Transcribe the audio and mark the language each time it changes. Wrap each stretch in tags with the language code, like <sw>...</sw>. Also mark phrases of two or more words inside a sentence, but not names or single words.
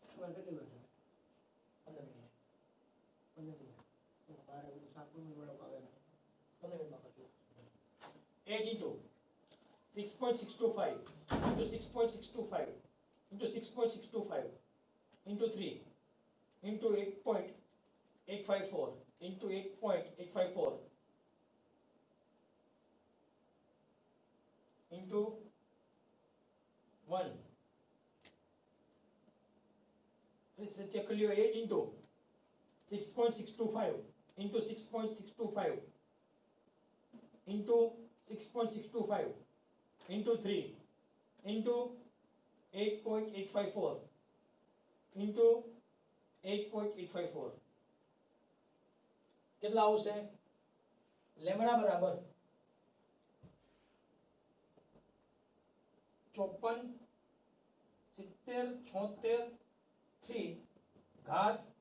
<en>ઇન્ટુ 6.625 into 6.625 into 6.625 into 3 into 8.854 into 8.854 into 1. Let's check 8 into 6.625 into 6.625 into 6.625 into 3 into 8.854 into 8.854</en> <gu>કેટલા આવશે? લેમ્બડા બરાબર 54 70 76 3 ઘાત</gu>